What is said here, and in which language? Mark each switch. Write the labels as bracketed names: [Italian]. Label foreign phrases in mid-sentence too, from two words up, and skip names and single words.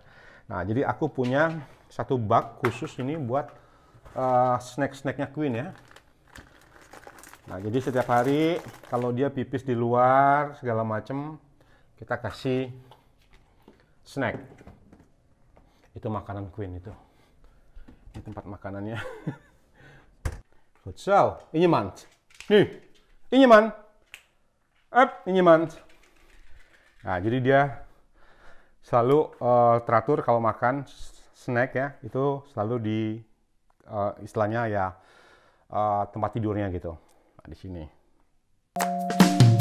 [Indonesian] Nah jadi aku punya satu bak khusus ini buat snack-snacknya Queen ya. Nah jadi setiap hari kalau dia pipis di luar segala macem kita kasih snack. Itu makanan Queen itu. Di tempat makanannya. [Dutch] Goed zo, in je mand. Nu, in je mand. Up, in je mand. [Indonesian] Nah, jadi dia selalu teratur kalau makan snack ya, itu selalu di istilahnya ya tempat tidurnya gitu. Nah, di sini.